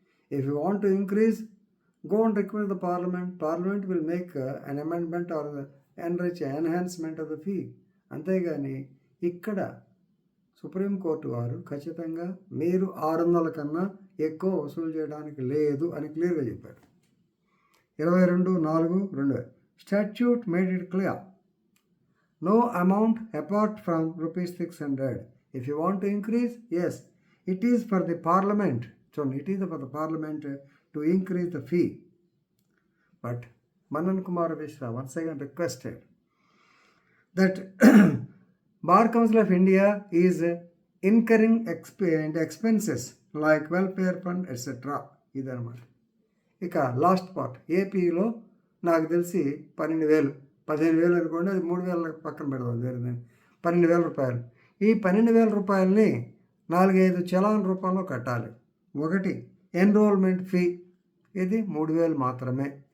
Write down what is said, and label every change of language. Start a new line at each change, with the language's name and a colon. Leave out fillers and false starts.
English: If you want to increase, go and request the parliament. Parliament will make an amendment or enhancement of the fee.
Telugu: అంతేగాని ఇక్కడ supreme court వారు ఖచ్చితంగా మీరు 600 కన్నా ఎక్కువ వసూలు చేయడానికి లేదు అని క్లియర్గా చెప్పారు.
English: 22/4/2000 statute made it clear, no amount apart from rupees 600. If you want to increase, yes, it is for the parliament. So it is for the parliament to increase the fee. But Manan Kumar Mishra once again requested that Bar Council of India is incurring expenses like welfare fund, etc.
Telugu: ఇదన్నమాట. ఇక last part ఏపీలో నాకు తెలిసి 15,000 అనుకోండి, అది 3,000 పక్కన పెడదాం, వేరే 12,000 రూపాయలు. ఈ 12,000 రూపాయలని 4-5 చలాన్ రూపంలో కట్టాలి. ఒకటి ఎన్రోల్మెంట్ ఫీ, ఇది 3,000 మాత్రమే.